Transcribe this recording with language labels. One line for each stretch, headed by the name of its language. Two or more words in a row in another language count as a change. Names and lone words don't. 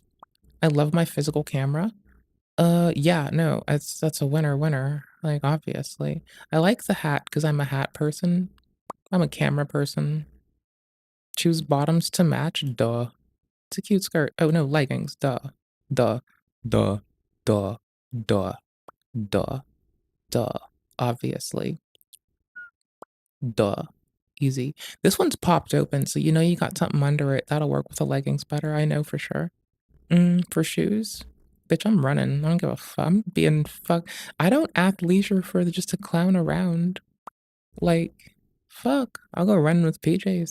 English: I love my physical camera. Yeah, no, that's a winner. Like, obviously. I like the hat because I'm a hat person. I'm a camera person. Choose bottoms to match, duh. It's a cute skirt. Oh no, leggings, duh. Duh. Duh. Duh. Duh. Duh. Duh. Obviously. Duh. Easy. This one's popped open, so you know you got something under it. That'll work with the leggings better, I know for sure. For shoes? Bitch, I'm running. I don't give a fuck. I'm being fuck. I don't athleisure for just to clown around. Like, fuck. I'll go run with PJs.